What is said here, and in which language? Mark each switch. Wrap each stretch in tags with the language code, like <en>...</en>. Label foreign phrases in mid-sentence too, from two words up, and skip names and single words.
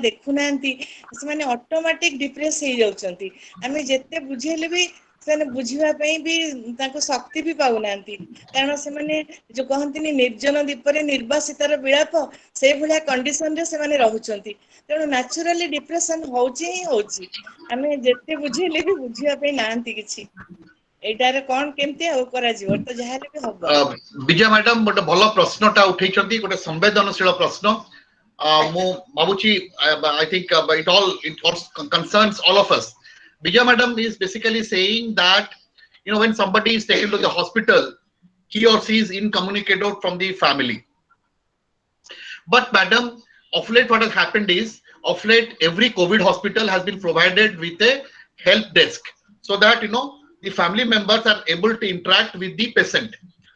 <or>ଦେଖୁନାହାନ୍ତି ସେମାନେ</or> <en>automatic depress</en> <or>ହେଇଯାଉଛନ୍ତି ଆମେ ଯେତେ ବୁଝେଇଲେ ବି ସେମାନେ ବୁଝିବା ପାଇଁ ବି ତାଙ୍କୁ ଶକ୍ତି ବି ପାଉନାହାନ୍ତି କାରଣ ସେମାନେ ଯୋଉ କହନ୍ତିନି ନିର୍ଜନ ଦ୍ୱୀପରେ ନିର୍ବାସିତାର ବିଳାପ ସେଇଭଳିଆ କଣ୍ଡିସନରେ ସେମାନେ ରହୁଛନ୍ତି ତେଣୁ</or> <en>naturally depression</en> <or>ହଉଛି ହିଁ ହଉଛି ଆମେ ଯେତେ ବୁଝେଇଲେ ବି ବୁଝିବା ପାଇଁ ନାହାନ୍ତି କିଛି ଏଇଟାରେ କଣ କେମିତି ଆଉ କରାଯିବ ତ ଯାହାହେଲେ ବି ହବ ବିଜୟ ମ୍ୟାଡାମ ଗୋଟେ ଭଲ ପ୍ରଶ୍ନଟା ଉଠେଇଛନ୍ତି ଗୋଟେ ସମ୍ବେଦନଶୀଳ ପ୍ରଶ୍ନ ମୁଁ ଭାବୁଛି</or> <en>I think it all concerns all of us. Vijay madam is basically saying that when somebody is taken to the hospital, he or she is incommunicado from the family. But madam, of late what has happened is, of late every COVID hospital has been provided with a help desk so that the family members are able to interact with the patient.</en>